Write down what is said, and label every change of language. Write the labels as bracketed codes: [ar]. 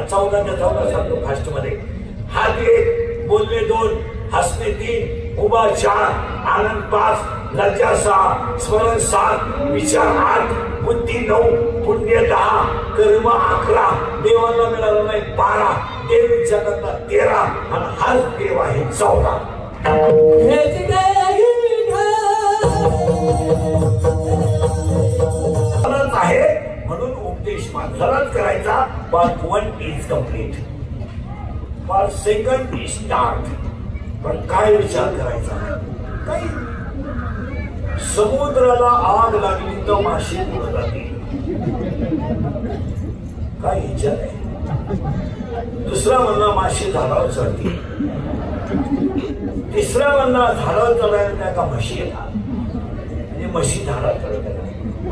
[mr] 14 सांगतो फास्ट मध्ये. हात 1, बोलणे 2, हसणे 3, उभा 4, आनंद 5, लज्जा 6, स्मरण 7, विचार 8, बुद्धी 9, पुण्य 10, कर्म 11, देवाला मिळालं नाही 12, देवीच्या करता 13 आणि हाच देव आहे 14. आहे म्हणून उपदेश माणसालाच करायचा. [en] Part 1 is complete, part 2 is start. [mr] पण काय विचार करायचा? काही समुद्राला आग लागली तर माशी पुढे जाते. काय विचार आहे? दुसरा म्हणला माशी झाडावर चढते, तिसरा म्हणला झाडावर चढायला त्या का म्हशी येतात म्हणजे म्हशी झाडावर चढत.